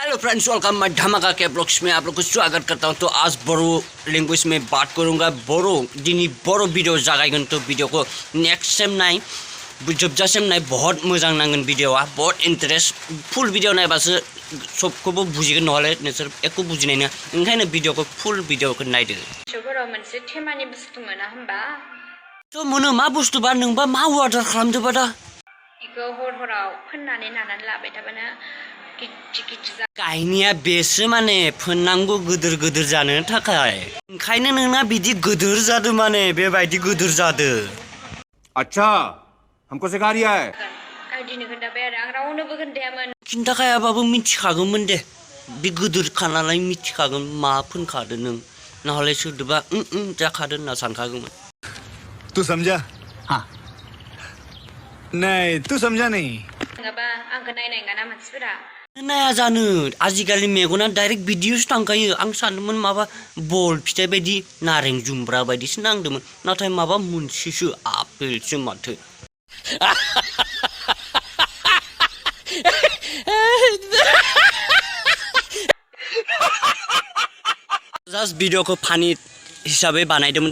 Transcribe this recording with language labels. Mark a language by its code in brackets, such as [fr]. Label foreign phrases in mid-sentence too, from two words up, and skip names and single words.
[hi] हेलो फ्रेंड्स, वेलकम मैं धमाका के ब्लॉग्स में आप लोग को स्वागत करता हूं। तो आज बोरो लैंग्वेज में बात करूंगा। [brx] बोरो दिनी बोरो वीडियो जागायगोन। तो वीडियो को [en] next time [brx] नाय जोबजासिम नाय बहुत मोजां नांगोन। वीडियोआ बहुत [en] interest full video [brx] नायबासो सबखौबो बुजिगोन, नहले नोंसोर एको बुजिनाय नङा। ओंखायनो वीडियोखौ फुल वीडियोखौ नायदो। बिसोराव मोनसे थेमानि बुस्थु मोना होमबा? थ' मोनो मा बुस्थुबा नोंबा मा अर्डार खालामदोबा दा? बेखौ हराव फोननानै नानानै लाबाय थाबानो गिदिर काहिनिया बेसो माने फोननांगौ गोदोर गोदोर जानो थाखाय। ओंखायनो नोंना बिदि गोदोर जादो, माने बेबायदि गोदोर जादो। [hi] अच्छा हमको सिखा रिया है। [brx] गाइदिनो खोन्थाबाय आरो आं रावनोबो खोन्थायामोन। खिन्थाखायाबाबो मिथिखागौमोन दे, बे गोदोरखा नालाय मिथिखागोन मा फोनखादो नों। नहले सोरदोबा जाखादो होनना सानखागौमोन। [hi] तू समझा? हाँ नहीं तू समझा नहीं। [brx] नङाबा आंखौ नायनाय नङाना मानसिफोरा। नाया जानो आजिखालि मेगना डाइरेक्ट बिदियावसो थांखायो। आं सानदोंमोन माबा बल फिथाइ बायदि नारें जुम्ब्रा बायदिसो नांदोंमोन, नाथाय माबा मोनसेसो आपेलसो माथो। जास्ट भिडियोखौ फानि हिसाबै बानायदोंमोन।